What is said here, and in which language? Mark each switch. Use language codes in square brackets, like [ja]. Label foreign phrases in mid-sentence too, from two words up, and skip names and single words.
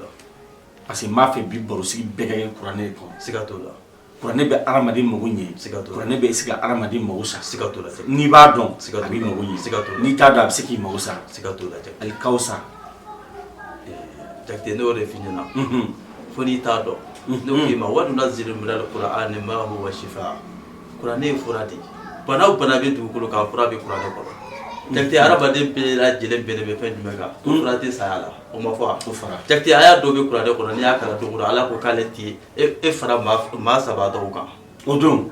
[fr] parce que [bm] n b'a fɛ bi barosigi bɛɛ ka kɛ kuranɛ de kɔnɔ siga t'o la kuranɛ bɛ hadamaden mago ɲɛ siga t'o la kuranɛ bɛ se ka hadamaden mago sa siga t'o la n'i b'a dɔn siga a b'i mago ɲɛ siga t'o la n'i t'a dɔn a bɛ se k'i mago sa siga t'o la ali kawusa jakte ne y'o de f'i ɲɛna fo n'i t'a dɔn ne ko i ma [ar] وننزل من القرآن ما هو شفاء [bm] kuranɛ ye fura de ye bana o bana bɛ dugukolo kan fura bɛ kuranɛ kɔnɔ jakte hadamaden bɛɛ lajɛlen bɛnnen bɛ fɛn jumɛn kan ko fura tɛ saya la o ma fɔ wa ko fara jakte a y'a dɔ bɛ kuranɛ kɔnɔ n'i y'a kalan don o don ala ko k'ale ti e fara maa saba dɔw kan o don